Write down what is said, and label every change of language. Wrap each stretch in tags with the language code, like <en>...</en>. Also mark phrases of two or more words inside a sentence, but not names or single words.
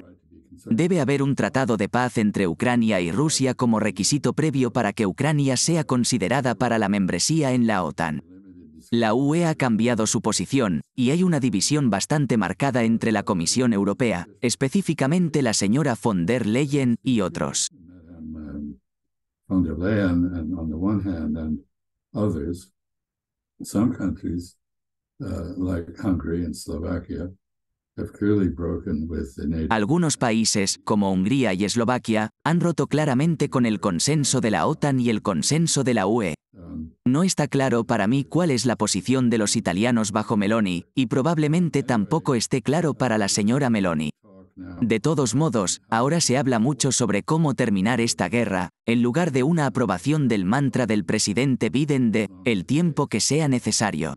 <es>Debe haber un tratado de paz entre Ucrania y Rusia como requisito previo para que Ucrania sea considerada para la membresía en la OTAN. La UE ha cambiado su posición, y hay una división bastante marcada entre la Comisión Europea, específicamente la señora von der Leyen y otros. Von der Leyen,</es> <en>and on the one hand, and others, some countries like Hungary and Slovakia have clearly broken with the NATO.</en> <es>Algunos países, como Hungría y Eslovaquia, han roto claramente con el consenso de la OTAN y el consenso de la UE. No está claro para mí cuál es la posición de los italianos bajo Meloni, y probablemente tampoco esté claro para la señora Meloni. De todos modos, ahora se habla mucho sobre cómo terminar esta guerra, en lugar de una aprobación del mantra del presidente Biden de «el tiempo que sea necesario».</es>